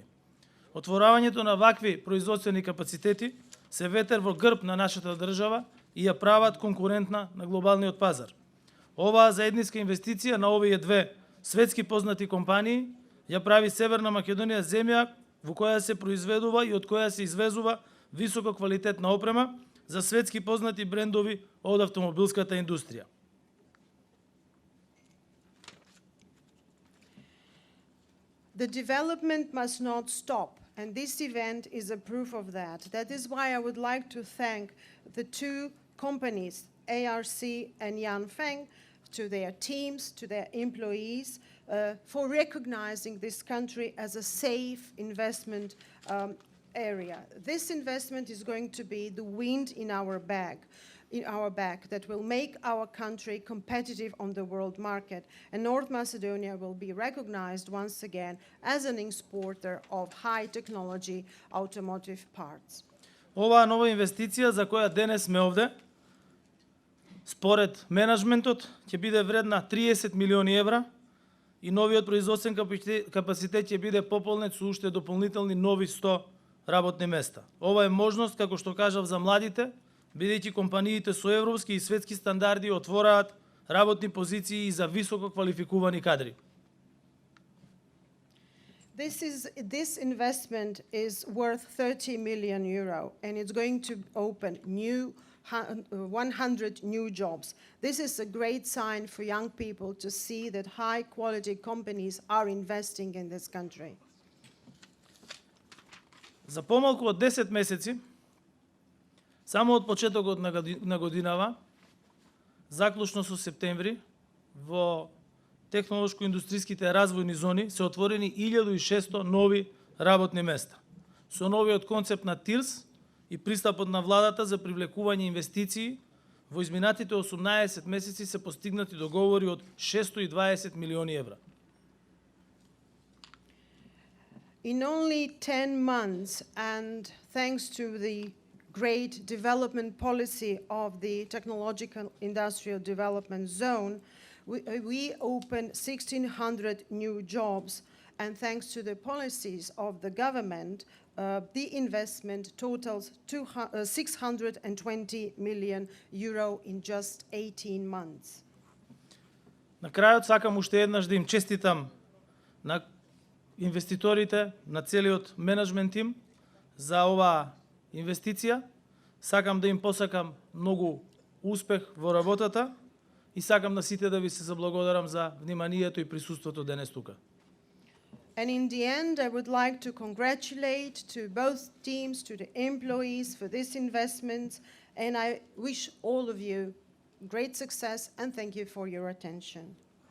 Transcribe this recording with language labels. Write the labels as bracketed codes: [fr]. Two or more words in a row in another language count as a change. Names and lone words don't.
[mk] Отворањето на вакви производствени капацитети се ветер во грб на нашата држава и ја прават конкурентна на глобалниот пазар. Оваа заедниска инвестиција на овие две светски познати компании ја прави Северна Македонија земја во која се произведува и од која се извезува високо квалитетна опрема за светски познати брендови од автомобилската индустрија. [en] The development must not stop, and this event is a proof of that. That is why I would like to thank the two companies, ARC and Yanfeng, to their teams, to their employees, for recognizing this country as a safe investment area. This investment is going to be the wind in our back that will make our country competitive on the world market. And North Macedonia will be recognized once again as an exporter of high technology automotive parts. [mk] Оваа нова инвестиција за која денес сме овде, според менеджментот, ќе биде вредна 30 милиони евра и новиот производствен капацитет ќе биде пополнет со уште дополнителни нови 100 работни места. Ова е можност, како што кажав, за младите, бидејќи компаниите со европски и светски стандарди отвораат работни позиции и за високо квалификувани кадри. [en] This investment is worth 30 million euro, and it's going to open 100 new jobs. This is a great sign for young people to see that high quality companies are investing in this country. [mk] За помалку од 10 месеци, само од почетокот на годинава, заклучно со септември, во технолошко-индустријските развојни зони се отворени 1600 нови работни места. Со новиот концепт на ТИРС и пристапот на владата за привлекување инвестиции, во изминатите 18 месеци се постигнати договори од 620 милиони евра. [en] In only 10 months, and thanks to the great development policy of the Technological Industrial Development Zone, we opened 1,600 new jobs, and thanks to the policies of the government, the investment totals 620 million euro in just 18 months. [mk] На крајот сакам уште еднаш да им честитам на инвеститорите, на целиот менеджмент тим за оваа инвестиција. Сакам да им посакам многу успех во работата и сакам на сите да ви се заблагодарам за вниманието и присуството денес тука. [en] And in the end, I would like to congratulate to both teams, to the employees for this investment, and I wish all of you great success and thank you for your attention.